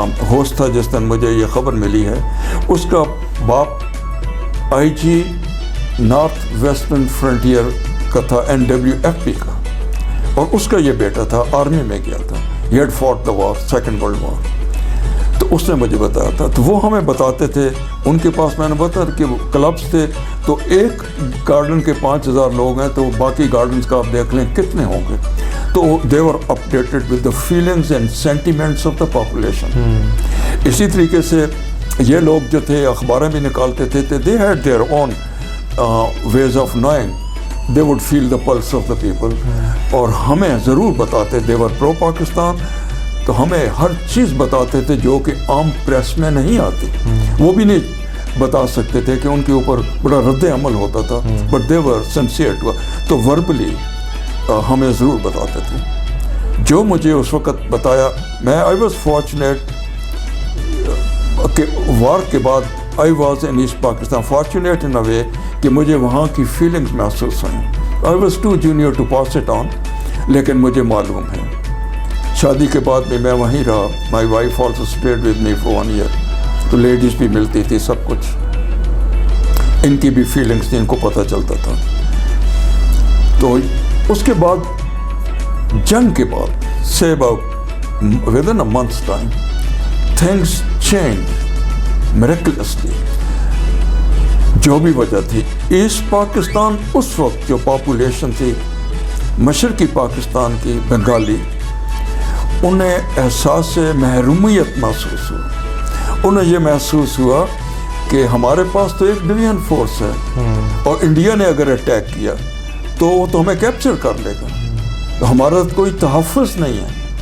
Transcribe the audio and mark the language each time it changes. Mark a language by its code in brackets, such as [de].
[ur] Host تھا جس دن مجھے یہ خبر ملی ہے، اس کا باپ آئی جی نارتھ ویسٹرن فرنٹیئر کا تھا، NWFP کا، اور اس کا یہ بیٹا تھا آرمی میں گیا تھا، [en] He had fought the war, second world war. [ur] تو اس نے مجھے بتایا تھا. تو وہ ہمیں بتاتے تھے, ان کے پاس میں نے بتایا کہ کلبس تھے, تو ایک گارڈن کے 5000 لوگ ہیں, تو باقی گارڈنز کا آپ دیکھ لیں کتنے ہوں گے. [en] تو they were updated with the feelings and sentiments of the population. [ur] اسی طریقے سے یہ لوگ جو تھے اخباریں بھی نکالتے تھے, [en] they had their own ways of knowing. They would feel the pulse of the people. [ur] اور ہمیں ضرور بتاتے, they were pro پاکستان, تو ہمیں ہر چیز بتاتے تھے جو کہ عام پریس میں نہیں آتی. وہ بھی نہیں بتا سکتے تھے کہ ان کے اوپر بڑا رد عمل ہوتا تھا, [en] But they were sincere to us. [ur] تو وربلی ہمیں ضرور بتاتے تھے. جو مجھے اس وقت بتایا, میں [en] I was fortunate [ur] کہ وار کے بعد [en] I was in East Pakistan, fortunate in a way [ur] کہ مجھے وہاں کی فیلنگز محسوس ہوئیں. [en] I was too junior to pass it on, [ur] لیکن مجھے معلوم ہے. شادی کے بعد بھی میں وہیں رہا. [en] My wife also stayed with me for 1 year. [ur] تو لیڈیز بھی ملتی تھی, سب کچھ ان کی بھی فیلنگز تھی, ان کو پتہ چلتا تھا. تو اس کے بعد جنگ کے بعد [en] say about within a month's time things changed miraculously. [ur] جو بھی وجہ تھی, ایسٹ پاکستان اس وقت جو پاپولیشن تھی مشرقی پاکستان کی بنگالی, انہیں احساس محرومیت محسوس ہوا. انہیں یہ محسوس ہوا کہ ہمارے پاس تو ایک ڈویژن فورس ہے, اور انڈیا نے اگر اٹیک کیا تو وہ تو ہمیں کیپچر کر لے گا, تو ہمارا کوئی تحفظ نہیں ہے.